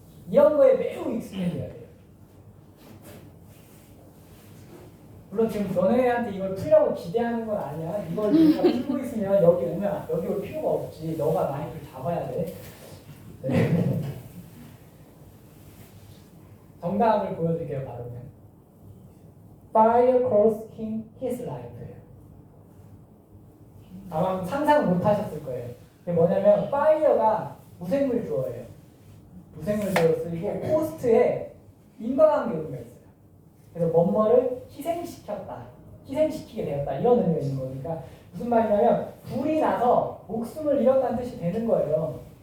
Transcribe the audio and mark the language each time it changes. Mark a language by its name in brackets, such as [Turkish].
[Korean] 이런 거에 매우 익숙해져야 돼요. 물론 지금 너네한테 이걸 풀려고 기대하는 건 아니야. 이걸 우리가 풀고 있으면 여기 오면 여기 올 필요가 없지. 너가 마이크를 잡아야 돼. 네. 정답을 보여드릴게요. 바로는 [English] Fire cost him his life예요. [Korean] 아마 상상 못 하셨을 거예요. 그게 뭐냐면 fire가 무생물 주어예요. 무생물 주어 쓰이고 코스트에 인과관계 의미가 있어요. 그래서 뭐뭐를 희생시켰다, 희생시키게 되었다 이런 의미가 있는 거니까 무슨 말이냐면 불이 나서 목숨을 잃었다는 뜻이 되는 거예요.